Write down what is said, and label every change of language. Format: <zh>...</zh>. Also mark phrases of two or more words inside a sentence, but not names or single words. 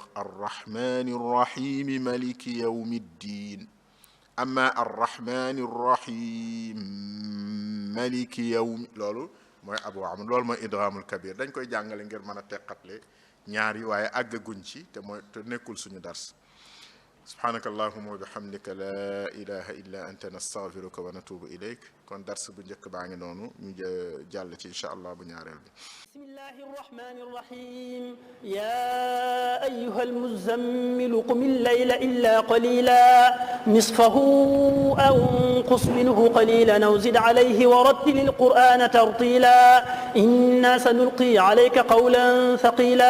<ar>الرحمن الرحيم مالك يوم الدين أما الرحمن الرحيم مالك يوم</ar> <wo>loolu mooy abu amr loolu mooy</wo> <ar>الإدغام الكبير</ar> <wo>dañ koy jàngale ngir mën a teqatle ñaar yi waaye àggaguñ ci te mooy te nekkul suñu dars</wo> <ar>سبحانك اللهم وبحمدك لا إله إلا أنت نستغفرك ونتوب إليك</ar> <wo>kon dars bu njëkk baa ngi noonu ñu jàll ci</wo> <ar>إن شاء الله</ar> <wo>bu ñaareel bi</wo> <ar>بسم الله الرحمن الرحيم يا أيها المزمل قم الليل إلا قليلا نصفه أو انقص منه قليلا أو زد عليه ورتل القرآن ترتيلا إنا سنلقي عليك قولا ثقيلا</ar>